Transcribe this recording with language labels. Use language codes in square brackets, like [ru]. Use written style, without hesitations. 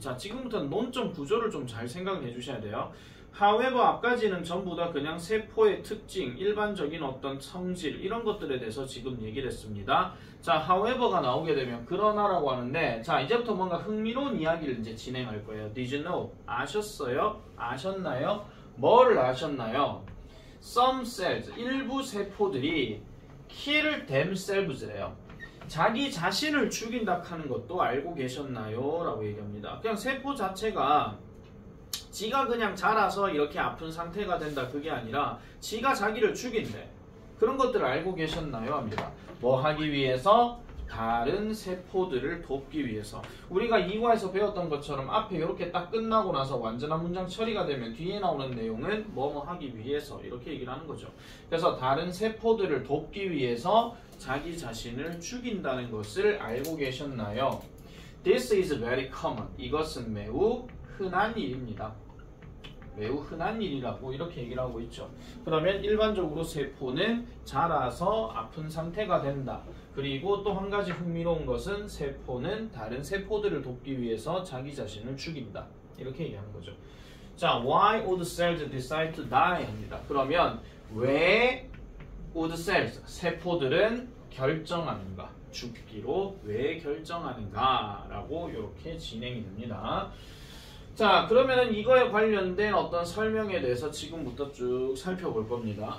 [ko] 자, 지금부터는 논점 구조를 좀 잘 생각을 해주셔야 돼요. however 앞까지는 전부 다 그냥 세포의 특징, 일반적인 어떤 성질 이런 것들에 대해서 지금 얘기를 했습니다. 자, however가 나오게 되면 그러나라고 하는데 자, 이제부터 뭔가 흥미로운 이야기를 이제 진행할 거예요. [en] Did you know? [ko] 아셨어요? 아셨나요? 뭐를 아셨나요? [en] Some cells, [ko] 일부 세포들이 [en] kill themselves래요. [ko] 자기 자신을 죽인다 하는 것도 알고 계셨나요? 라고 얘기합니다. 그냥 세포 자체가 지가 그냥 자라서 이렇게 아픈 상태가 된다 그게 아니라 지가 자기를 죽인대. 그런 것들을 알고 계셨나요? 합니다. 뭐 하기 위해서? 다른 세포들을 돕기 위해서. 우리가 2과에서 배웠던 것처럼 앞에 이렇게 딱 끝나고 나서 완전한 문장 처리가 되면 뒤에 나오는 내용은 뭐뭐 하기 위해서 이렇게 얘기를 하는 거죠. 그래서 다른 세포들을 돕기 위해서 자기 자신을 죽인다는 것을 알고 계셨나요? [en] This is very common. [ko] 이것은 매우 흔한 일입니다. 매우 흔한 일이라고 이렇게 얘기를 하고 있죠. 그러면 일반적으로 세포는 자라서 아픈 상태가 된다. 그리고 또 한 가지 흥미로운 것은 세포는 다른 세포들을 돕기 위해서 자기 자신을 죽인다. 이렇게 얘기하는 거죠. [en] 자, why would cells decide to die? [ko] 합니다. 그러면 왜 [en] would cells, [ko] 세포들은 결정하는가? 죽기로 왜 결정하는가? 라고 이렇게 진행이 됩니다. 자, 그러면은 이거에 관련된 어떤 설명에 대해서 지금부터 쭉 살펴볼 겁니다.